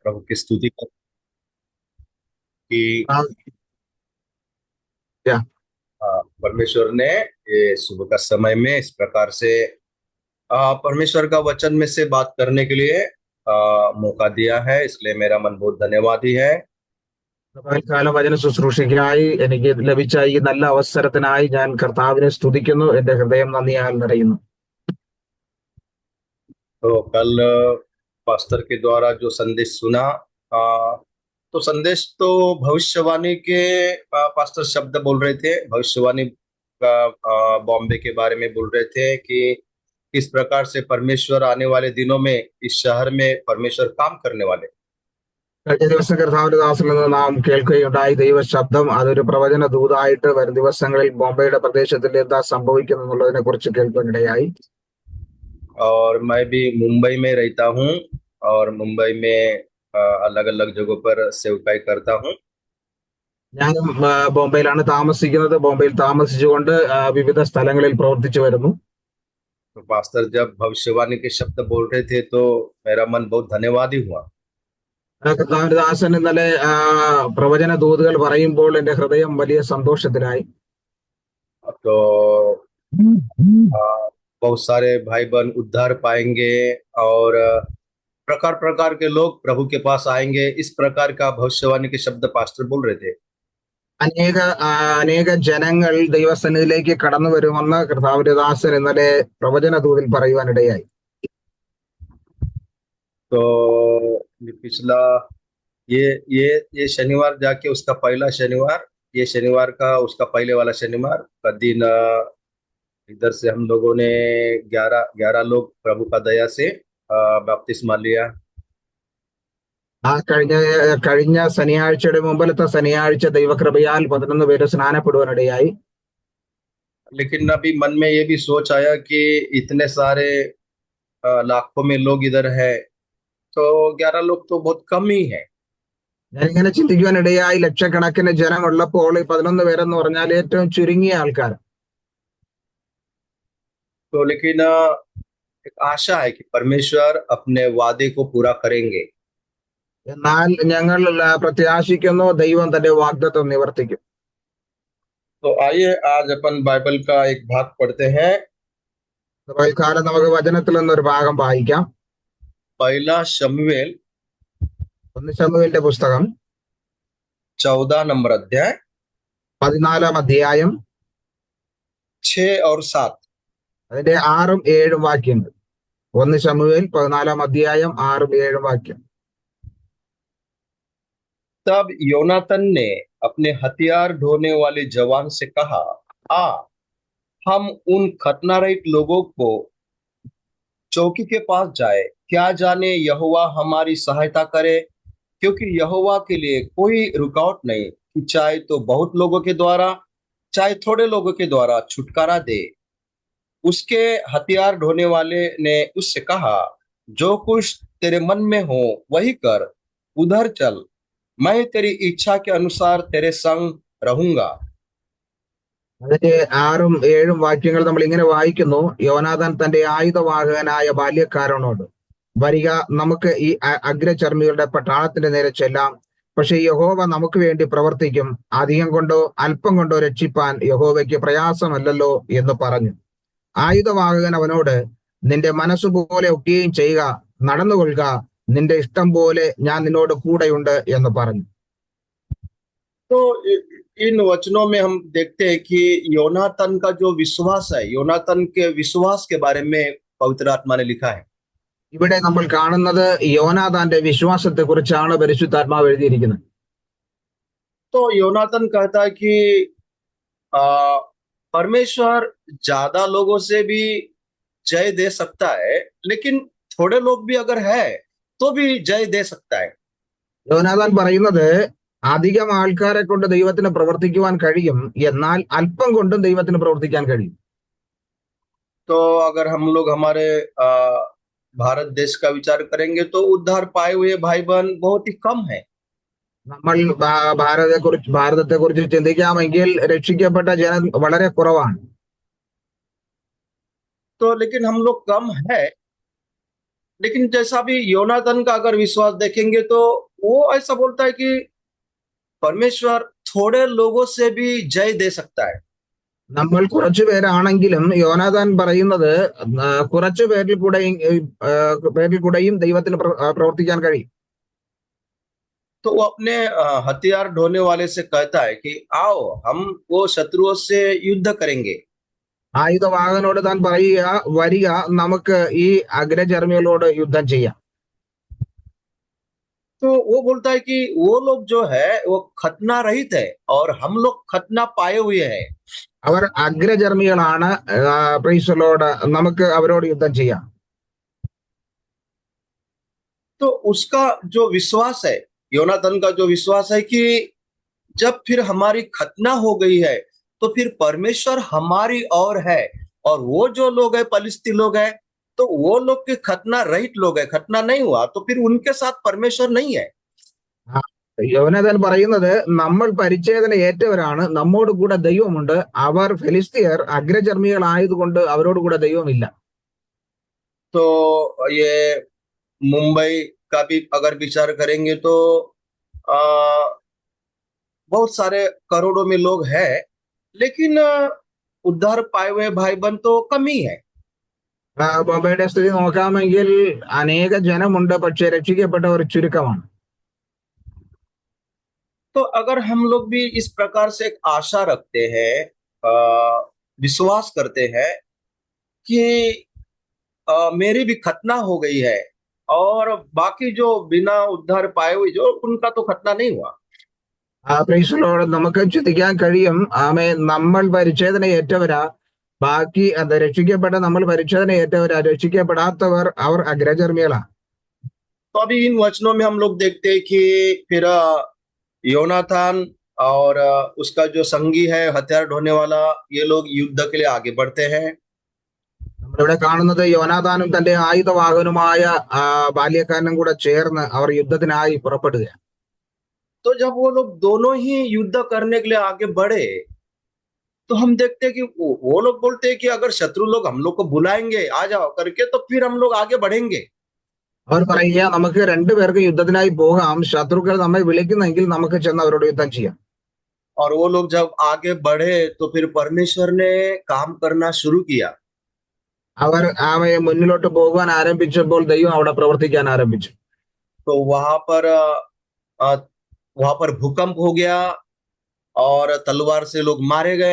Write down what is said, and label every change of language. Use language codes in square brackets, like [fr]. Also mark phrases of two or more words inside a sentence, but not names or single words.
[hi] प्रभु की स्तुति कर कि हाँ, क्या? परमेश्वर ने ये सुबह का समय में इस प्रकार से परमेश्वर का वचन में से बात करने के लिए मौका दिया है, इसलिए मेरा मन बहुत धन्यवादी है। [ml] കാലം വചന ശുശ്രൂഷയ്ക്കായി എനിക്ക് ലഭിച്ച ഈ നല്ല അവസരത്തിനായി ഞാൻ കർത്താവിനെ സ്തുതിക്കുന്നു. എന്റെ ഹൃദയം നന്ദിയാൽ നിറയുന്നു. [hi] तो कल पास्टर के द्वारा जो संदेश सुना, तो संदेश तो भविष्यवाणी के पास्टर शब्द बोल रहे थे। भविष्यवाणी का बॉम्बे के बारे में बोल रहे थे कि किस प्रकार से परमेश्वर आने वाले दिनों में इस शहर में परमेश्वर काम करने वाले। [ml] കഴിഞ്ഞ ദിവസം കർത്താവിന്റെ ദാസനിൽ നിന്ന് നാം കേൾക്കുകയുണ്ടായി ദൈവ ശബ്ദം. അതൊരു പ്രവചന ദൂതായിട്ട് വരും ദിവസങ്ങളിൽ ബോംബെയുടെ പ്രദേശത്തിൽ എന്താ സംഭവിക്കുന്നു എന്നുള്ളതിനെ കുറിച്ച് കേൾക്കാനിടയായി. [hi] और मैं भी मुंबई में रहता हूँ और मुंबई में अलग अलग जगहों पर सेवकाई करता हूँ। [ml] ഞാനും ബോംബെയിലാണ് താമസിക്കുന്നത്. ബോംബെയിൽ താമസിച്ചുകൊണ്ട് വിവിധ സ്ഥലങ്ങളിൽ പ്രവർത്തിച്ചു വരുന്നു. [hi] तो पास्टर जब भविष्यवाणी के शब्द बोल रहे थे तो मेरा मन बहुत धन्यवादी हुआ। [ml] കർത്താവിന്റെ ദാസൻ ഇന്നലെ പ്രവചന ദൂതുകൾ പറയുമ്പോൾ എന്റെ ഹൃദയം വലിയ സന്തോഷത്തിലായി. [hi] तो अ, बहुत सारे भाई बहन उद्धार पाएंगे और प्रकार प्रकार के लोग प्रभु के पास आएंगे, इस प्रकार का भविष्यवाणी के शब्द पास्टर बोल रहे थे। [ml] അനേക അനേക ജനങ്ങൾ ദൈവസന്നിധിയിലേക്ക് കടന്നു വരുമെന്ന് കർത്താവിന്റെ ദാസൻ ഇന്നലെ പ്രവചന ദൂതിൽ പറയുവാനിടയായി. [hi] तो ये पिछला ये शनिवार जाके उसका पहला शनिवार, ये शनिवार का उसका पहले वाला शनिवार का दिन इधर से हम लोगों ने 11 लोग प्रभु का दया से बपतिस्मा लिया। [ml] കഴിഞ്ഞ കഴിഞ്ഞ ശനിയാഴ്ചയുടെ മുമ്പിലത്തെ ശനിയാഴ്ച ദൈവകൃപയാൽ 11 പേര് സ്നാനപ്പെടുവാനിടയായി. [hi] लेकिन अभी मन में ये भी सोच आया कि इतने सारे लाखों में लोग इधर है, तो 11 लोग तो बहुत कम ही है। [ml] ഞാനിങ്ങനെ ചിന്തിക്കുവാനിടയായി, ലക്ഷക്കണക്കിന് ജനമുള്ളപ്പോൾ ഈ 11 പേരെന്ന് പറഞ്ഞാൽ ഏറ്റവും ചുരുങ്ങിയ ആൾക്കാർ. [hi] तो लेकिन एक आशा है कि परमेश्वर अपने वादे को पूरा करेंगे। [ml] എന്നാൽ ഞങ്ങൾ പ്രത്യാശിക്കുന്നു ദൈവം തന്റെ വാഗ്ദത്തം നിവർത്തിക്കും. [hi] तो आइए आज अपन बाइबल का एक भाग पढ़ते हैं। [ml] തൽക്കാലം നമുക്ക് വചനത്തിൽ നിന്നൊരു ഭാഗം വായിക്കാം. [hi] पहला शमूएल [ml] 1 ശമൂവേലിന്റെ പുസ്തകം [hi] 14 नंबर अध्याय [ml] 14 അധ്യായം [hi] 6 और 7। [ml] അതിന്റെ 6ഉം 7ഉം വാക്യങ്ങൾ. 1 ശമൂവേൽ 14 അധ്യായം 6ഉം 7ഉം വാക്യം. [hi] तब योनातन ने अपने हथियार ढोने वाले जवान से कहा, आ हम उन खतनारहित लोगों को चौकी के पास जाए, क्या जाने यहोवा हमारी सहायता करे, क्योंकि यहोवा के लिए कोई रुकावट नहीं कि चाहे तो बहुत लोगों के द्वारा चाहे थोड़े लोगों के द्वारा छुटकारा दे। उसके हथियार ढोने वाले ने उससे कहा, जो कुछ तेरे मन में हो वही कर, उधर चल, मैं तेरी इच्छा के अनुसार तेरे संग रहूंगा। [ml] അതിന്റെ 6ഉം 7ഉം വാക്യങ്ങൾ നമ്മൾ ഇങ്ങനെ വായിക്കുന്നു. യോനാഥാൻ തന്റെ ആയുധവാഹകനായ ബാല്യക്കാരനോട്, വരിക, നമുക്ക് ഈ അഗ്രചർമ്മികളുടെ പട്ടാളത്തിന്റെ നേരെ ചെല്ലാം. പക്ഷെ യഹോവ നമുക്ക് വേണ്ടി പ്രവർത്തിക്കും. അധികം കൊണ്ടോ അല്പം കൊണ്ടോ രക്ഷിപ്പാൻ യഹോവയ്ക്ക് പ്രയാസമല്ലല്ലോ എന്ന് പറഞ്ഞു. ആയുധവാഹകൻ അവനോട്, നിന്റെ മനസ്സുപോലെ ഒക്കെയും ചെയ്യുക, നടന്നുകൊള്ളുക, നിന്റെ ഇഷ്ടം പോലെ ഞാൻ നിന്നോട് കൂടെയുണ്ട് എന്ന് പറഞ്ഞു. [hi] तो इन वचनों में हम देखते हैं कि योनातन का जो विश्वास है, योनातन के विश्वास के बारे में पवित्र आत्मा ने लिखा है। [ml] ഇവിടെ നമ്മൾ കാണുന്നത് യോനാഥാന്റെ വിശ്വാസത്തെ കുറിച്ചാണ് പരിശുദ്ധാത്മാവ് എഴുതിയിരിക്കുന്നത്. [hi] तो योनातन कहता है कि आ, परमेश्वर ज्यादा लोगों से भी जय दे सकता है, लेकिन थोड़े लोग भी अगर है तो भी जय दे सकता है। [ml] യോനാഥാൻ പറയുന്നത്, അധികം ആൾക്കാരെ കൊണ്ട് ദൈവത്തിന് പ്രവർത്തിക്കുവാൻ കഴിയും, എന്നാൽ അല്പം കൊണ്ടും ദൈവത്തിന് പ്രവർത്തിക്കാൻ കഴിയും. [hi] तो अगर हम लोग हमारे भारत देश का विचार करेंगे तो उद्धार पाए हुए भाई बहन बहुत ही कम है। [ml] നമ്മൾ ഭാരതത്തെ കുറിച്ച് ചിന്തിക്കാമെങ്കിൽ രക്ഷിക്കപ്പെട്ട ജനം വളരെ കുറവാണ്. [hi] तो लेकिन हम लोग कम है, लेकिन जैसा भी योनाथन का अगर विश्वास देखेंगे तो वो ऐसा बोलता है कि परमेश्वर थोड़े लोगों से भी जय दे सकता है। [ml] നമ്മൾ കുറച്ചു പേരാണെങ്കിലും യോനാഥാൻ പറയുന്നത് കുറച്ചു പേരിൽ കൂടെയും ദൈവത്തിന് പ്രവർത്തിക്കാൻ കഴിയും. [hi] तो वो अपने हथियार ढोने वाले से कहता है कि आओ हम वो शत्रुओं से युद्ध करेंगे। [ml] ആയുധവാഹകനോട് താൻ പറയുക, വരിക, നമുക്ക് ഈ അഗ്രചർമ്മികളോട് യുദ്ധം ചെയ്യാം. [hi] तो वो बोलता है कि वो लोग जो है वो खतना रहित है और हम लोग खतना पाए हुए हैं। [ml] അവർ അഗ്രചർമ്മികളാണ്. [en] praise the Lord [ml] നമുക്ക് അവരോട് യുദ്ധം ചെയ്യാം. [hi] तो उसका जो विश्वास है, योनाथन का जो विश्वास है कि जब फिर हमारी खतना हो गई है तो फिर परमेश्वर हमारी ओर है। और वो जो लोग है पलिस्ती लोग है, तो वो लोग के खतना रहित लोग है, खतना नहीं हुआ तो फिर उनके साथ परमेश्वर नहीं है। [ml] ആ, യോനാഥാൻ പറയുന്നത് നമ്മൾ പരിച്ഛേദന ഏറ്റവരാണ്, നമ്മോട് കൂടെ ദൈവമുണ്ട്. അവർ ഫെലിസ്തീയർ അഗ്രചർമ്മികളായതുകൊണ്ട് അവരോട് കൂടെ ദൈവമില്ല. [hi] तो ये मुंबई का भी अगर विचार करेंगे तो आ, बहुत सारे करोड़ों में लोग हैं, लेकिन उद्धार पाए हुए भाई बहन तो कम ही है। [ml] ബോംബെയുടെ സ്ഥിതി നോക്കാമെങ്കിൽ അനേക ജനമുണ്ട്, പക്ഷെ രക്ഷിക്കപ്പെട്ടവർ ചുരുക്കമാണ്. [hi] तो अगर हम लोग भी इस प्रकार से एक आशा रखते हैं, विश्वास करते हैं कि मेरी भी खतना हो गई है और बाकी जो बिना उद्धार पाए हुए जो उनका तो खतना नहीं हुआ। [en] praise the Lord [ml] നമുക്ക് ചിന്തിക്കാൻ കഴിയും, ആമേ, നമ്മൾ പരിച്ഛേദന ഏറ്റവരാ, ബാക്കി അത് രക്ഷിക്കപ്പെട്ട നമ്മൾ പരിച്ഛേദന ഏറ്റവരാ, രക്ഷിക്കപ്പെടാത്തവർ അവർ അഗ്രചർമ്മികളാണ്. [hi] तो अभी इन वचनों में हम लोग देखते हैं कि फिर योनाथान और उसका जो संगी है हथियार ढोने वाला, ये लोग युद्ध के लिए आगे बढ़ते हैं। [ml] നമ്മളിവിടെ കാണുന്നത് യോനാഥാനും തന്റെ ആയുധവാഹനുമായ ബാല്യക്കാരനും കൂടെ ചേർന്ന് അവർ യുദ്ധത്തിനായി പുറപ്പെടുകയാണ്. [hi] तो जब वो लोग दोनों ही युद्ध करने के लिए आगे बढ़े तो हम देखते हैं कि वो लोग बोलते हैं कि अगर शत्रु लोग हम लोग को बुलाएंगे आ जाओ करके तो फिर हम लोग आगे बढ़ेंगे। [ml] അവർ പറയുക, നമുക്ക് രണ്ടുപേർക്ക് യുദ്ധത്തിനായി പോകാം, ശത്രുക്കൾ നമ്മെ വിളിക്കുന്നെങ്കിൽ നമുക്ക് ചെന്ന് അവരോട് യുദ്ധം ചെയ്യാം. [hi] और वो लोग जब आगे बढ़े तो फिर परमेश्वर ने काम करना शुरू किया। [ml] അവർ അവയെ മുന്നിലോട്ട് പോകുവാൻ ആരംഭിച്ചപ്പോൾ ദൈവം അവിടെ പ്രവർത്തിക്കാൻ ആരംഭിച്ചു. [hi] तो वहां पर भूकंप हो गया और तलवार से लोग मारे गए।